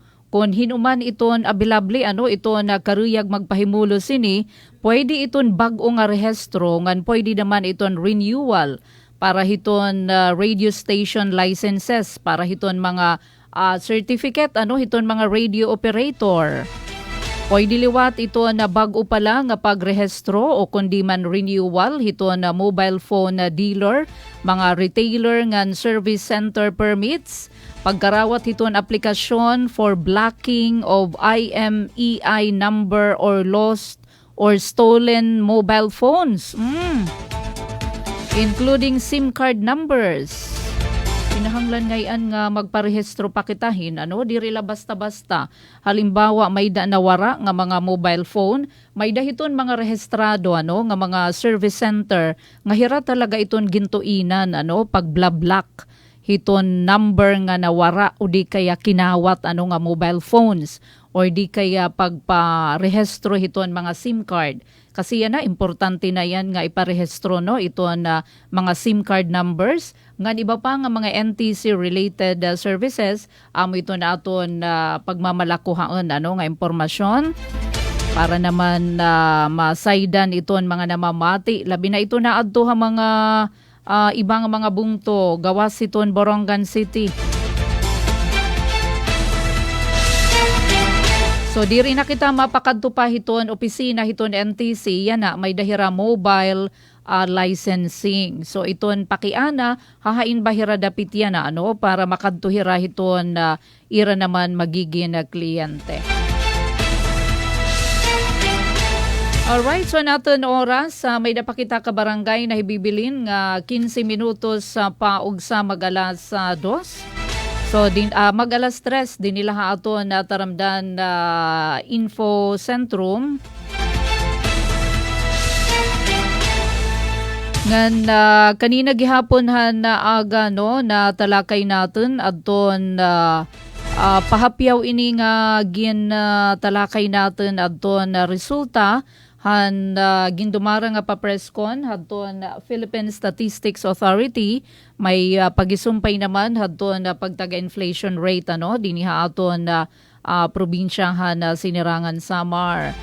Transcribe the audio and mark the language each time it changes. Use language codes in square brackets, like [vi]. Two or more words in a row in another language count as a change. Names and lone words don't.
[war] Kung hinuman iton abilable ito na karuyag magpahimulo sini, pwede iton bag-o nga rehistro ngan pwede naman iton renewal para hiton [en] radio station licenses, [war] para hiton mga certificate hiton mga radio operator. Pwede liwat ito na bag-o pa lang nga pagrehistro o kundi man renewal hito na [en] mobile phone [war] na dealer, mga retailer ngan [en] service center permits, [war] pagkarawat hiton aplikasyon [en] for blocking of IMEI number or lost or stolen mobile phones, including SIM card numbers. [war] Kinahanglan ngayon nga magparehistro pakitahin, diri la basta-basta. Halimbawa, may nawara nga mga [en] mobile phone, [war] may dahiton mga rehistrado, nga mga [en] service center, [war] nga hira talaga iton gintuinan, pagblablock hiton number nga nawara o di kaya kinawat, nga [en] mobile phones, [war] o di kaya pagparehistro hiton mga SIM card. [tl] Kasi yan importante na yan [war] nga iparehistro ito na mga [en] SIM card numbers. [war] Nga iba pa nga mga [en] NTC-related services, [war] ito na aton pagmamalakuhaan nga impormasyon para naman masaydan iton mga namamati. Labi na ito na adto mga ibang mga bungto, gawas iton Borongan City. So diri na kita mapakadto pa hiton opisina hiton NTC yan may dahira mobile licensing. So iton pakiana hahain bahira dapit yan para makadto hira hiton ira naman magiging kliyente. Alright, so natin oras may napakita ka barangay na hibibilin nga 15 minutos pa ug sa mag-alas 2. So mag-alas 3 din nila ato na taramdan [en] info sentrum [war] ngan [tl] kanina gihapon na aga na talakay natin [war] adton pahapyaw ini nga gin talakay natin adton resulta han gindumara nga papreskon hadton Philippine Statistics Authority may pagisumpay naman hadton pagtaga- [en] inflation rate [war] dinhi aton probinsyahan sinirangan Samar.